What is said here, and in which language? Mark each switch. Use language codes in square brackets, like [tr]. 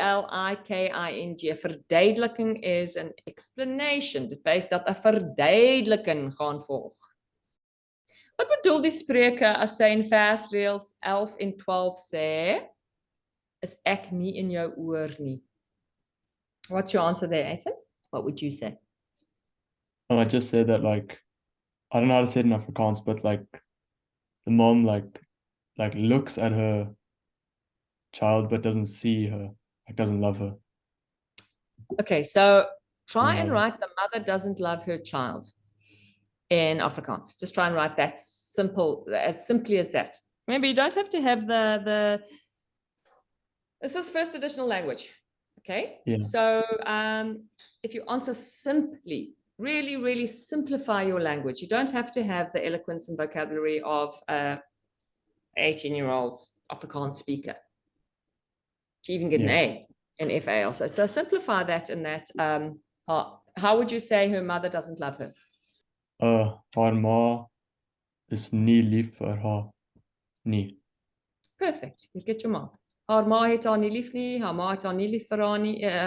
[af] V-E-R-D-U-I-D-E-L-I-K-I-N-G. 'n Verduideliking is [en] an explanation. [af] Dit wys dat 'n verduideliking gaan volg. Wat bedoel die spreuke as sy in versreëls 11 en 12 sê, is ek nie in jou oor nie? [en] What's your answer there, Aiton? What would you say? Oh, I just said that, like, I don't know how to say it in Afrikaans, but like the mom like looks at her child but doesn't see her, like doesn't love her. Okay, so try and Yeah. write the mother doesn't love her child in Afrikaans. Just try and write that as simply as that. Remember, you don't have to have this is first additional language. Okay. Yeah. So if you answer simply Really, really simplify your language. You don't have to have the eloquence and vocabulary of a 18-year-old Afrikaans speaker to even get an A in FA also. So simplify that in that. How would you say her mother doesn't love her? [af] Haar ma is nie lief vir haar nie. [en] Perfect. You get your mark. [af] Haar ma het haar nie lief nie. Haar ma het haar nie lief vir haar nie.